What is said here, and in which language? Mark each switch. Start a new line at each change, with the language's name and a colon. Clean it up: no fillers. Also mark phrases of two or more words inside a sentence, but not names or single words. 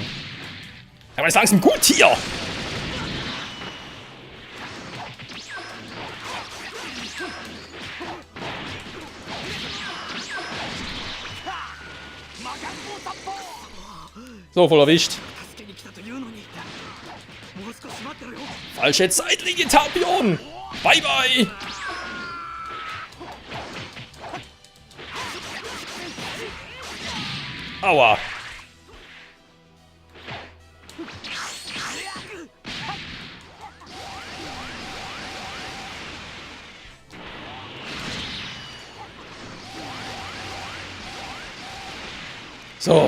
German: Aber ist langsam gut hier! So, voll erwischt.
Japanese: 助けに来たというのに。もう少し待ってろよ。
German: Falsche Zeitlinie, Tapion!
English: Bye, bye!
German: Aua! So.